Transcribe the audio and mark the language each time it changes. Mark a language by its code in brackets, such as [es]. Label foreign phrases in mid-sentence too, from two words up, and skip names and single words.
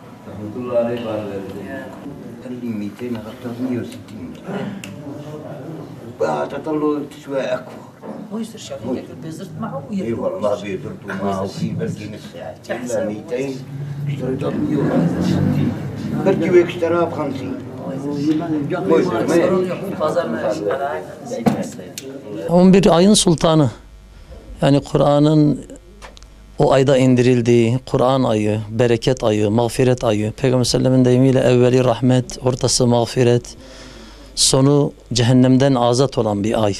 [ar] رحمة عليه قال قال لي 200 أخذت 160 تطلع تسوى أكبر. هو يصير شغال بيزرت معه اي والله بيزرت معه في بركي نص ساعة إلا 200 اشتريته ب 160 بركي اشتراه ب 50. [tr] Pazarına 11 ayın sultanı. Yani Kur'an'ın o ayda indirildiği, Kur'an ayı, bereket ayı, mağfiret ayı, Peygamber Sellem'in deyimiyle evveli rahmet, ortası mağfiret, sonu cehennemden azat olan bir ay.